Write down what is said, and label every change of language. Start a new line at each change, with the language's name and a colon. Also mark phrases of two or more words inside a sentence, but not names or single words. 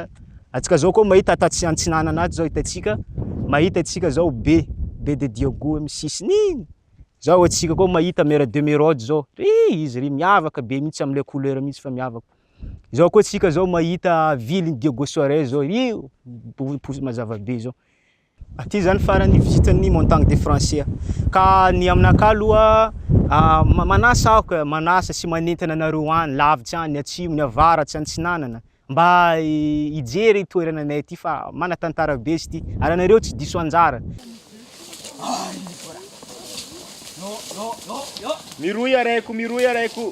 Malagasy: Antsika zao koa mahita antsinanana ato zao hitantsika, mahita antsika zao baie de Diego amin'ny sisiny iny. Zao antsika koa mahita mer de Merode zao, izy ry miavaka be mihitsy am'le couleur mihitsy fa miavaka. Zao koa antsika zao mahita ville Diego Soares zao, io mazava be zao. Ty zany farany visitan'ny montagne des Français. Ka ny aminakahy aloha manasa aho, manasa sy manentana anareo any lavitsy any, ny atsimo, ny avaratsy, antsinanana mba hijery toerananay ty fa manan-tantara be izy ty ary anareo tsy diso anjara. Miroy araiko.